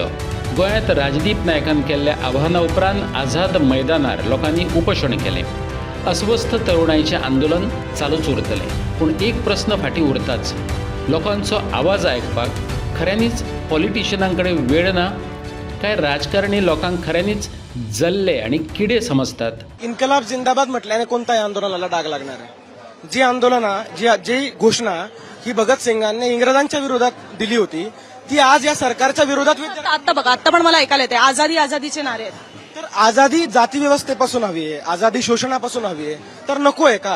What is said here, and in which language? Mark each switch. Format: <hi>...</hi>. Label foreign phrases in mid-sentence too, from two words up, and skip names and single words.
<kok>गोंयांत राजदीप नायकान केल्ल्या आव्हाना उपरांत आझाद मैदानार लोकांनी उपोषण केलें. अस्वस्थ तरुणाईचें आंदोलन चालूच उरतलें. पूण एक प्रस्न फाटीं उरताच. लोकांचो आवाज आयकपाक खऱ्यांनीच पॉलिटिशियनां कडेन वेळ ना काय राजकारणी लोकांक खऱ्यांनीच जल्ले आणि किडे समजतात.</kok> <hi>इन्कलाब जिंदाबाद</hi> <mr>म्हटल्याने कोणत्याही आंदोलनाला डाग लागणार आहे. जी आंदोलना जी घोषणा ही भगतसिंगांनी इंग्रजांच्या विरोधात दिली होती ती आज या सरकारच्या विरोधात. आता बघा, आता पण मला ऐकायला येते आझादी आझादीचे नारे आहेत. तर आझादी जाती व्यवस्थेपासून हवी आहे, आझादी शोषणापासून हवी आहे, तर नको आहे का?</mr>